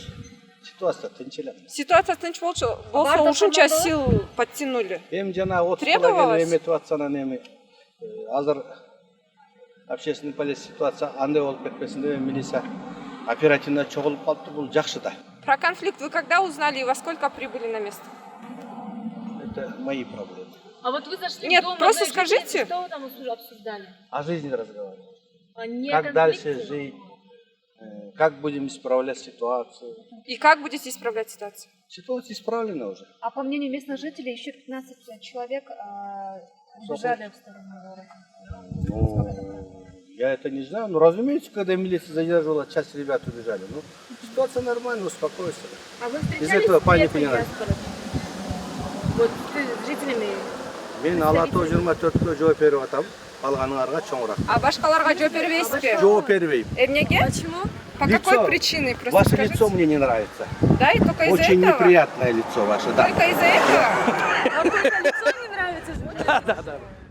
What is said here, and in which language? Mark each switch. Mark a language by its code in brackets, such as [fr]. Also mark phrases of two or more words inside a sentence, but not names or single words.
[ky] Ситуация тынч эле. Ситуация тынч болсо ушунча [ru] сил подтянули. [ky] Эми жана 30 [ru] Требовалось? [ky] эметип атса анан эми азыр общественный полиция ситуация андай болуп кетпесин деп милиция оперативно чогулуп калыптыр. Бул жакшы да. [ru] Про конфликт вы когда узнали и во сколько прибыли на место? Это мои проблемы. А вот вы зашли Нет, в дом просто одной женщины, скажите. что вы там обсуждали? О жизни разговариваем. А не Как о дальше конфликте? жить, как будем исправлять ситуацию. И как будете исправлять ситуацию? Ситуация исправлена уже. А по мнению местных жителей, еще 15 человек убежали в сторону города. Ну, я это не знаю. Но разумеется, когда милиция задерживала, часть ребят убежали. Ну, ситуация нормальная, успокойся. А вы Из встречались этого с панику не местной надо. диаспорой? Вот с жителями. [ky] Мен Алатау 24-кө жооп берип атам. Калганыңарга чоң рахмат. А башкаларга жооп бербейсизби? Жооп бербейм. Эмнеге? [ru] Почему? По Лицо. какой причине? Просто Ваше скажите. лицо мне не нравится. Да, и только из-за Очень этого? неприятное лицо ваше, да. Только из-за этого? А только лицо не нравится? Да, да, да.